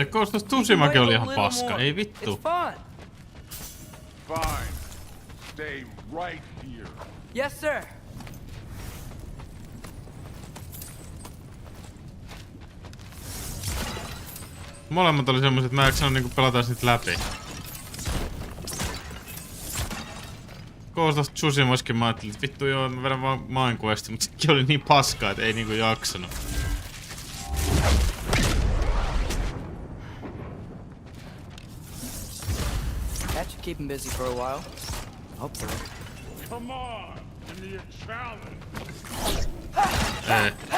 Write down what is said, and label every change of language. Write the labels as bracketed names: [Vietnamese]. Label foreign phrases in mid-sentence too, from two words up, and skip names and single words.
[Finnish] Se koostas Tsushimaki oli ihan paska, ei [English] It's [Finnish] vittu. [English] fun. Fine. Stay right here. Yes, sir. [Finnish] Molemmat oli semmoset, että mä en jaksanut niinku pelata sit läpi. Koostas Tsushimoiskin mä ajattelin, että vittu joo, mä vedän vaan Minequestin, mut sekin oli niin paskaa, et ei niinku jaksanut. [English] That should keep him busy for a while. Hopefully. Come on. Give me a challenge. [Finnish] Ei.